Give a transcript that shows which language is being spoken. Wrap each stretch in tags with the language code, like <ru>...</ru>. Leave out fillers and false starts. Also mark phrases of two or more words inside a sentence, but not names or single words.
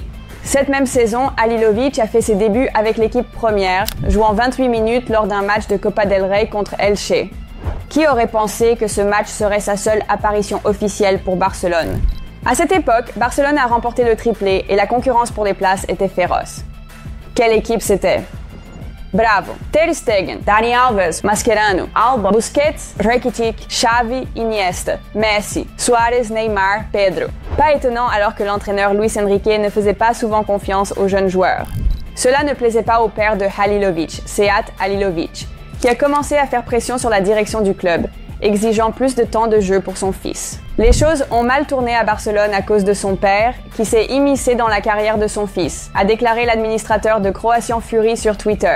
<fr>Cette même saison, Halilovic a fait ses débuts avec l'équipe première, jouant 28 minutes lors d'un match de Copa del Rey contre Elche. Qui aurait pensé que ce match serait sa seule apparition officielle pour Barcelone? À cette époque, Barcelone a remporté le triplé et la concurrence pour les places était féroce. Quelle équipe c'était? Bravo, Ter Stegen, Dani Alves, Mascherano, Alba, Busquets, Rakitic, Xavi, Iniesta, Messi, Suarez, Neymar, Pedro. Pas étonnant alors que l'entraîneur Luis Enrique ne faisait pas souvent confiance aux jeunes joueurs. Cela ne plaisait pas au père de Halilovic, Sead Halilovic, qui a commencé à faire pression sur la direction du club, exigeant plus de temps de jeu pour son fils. Les choses ont mal tourné à Barcelone à cause de son père, qui s'est immiscé dans la carrière de son fils, a déclaré l'administrateur de Croatian Fury sur Twitter.</fr>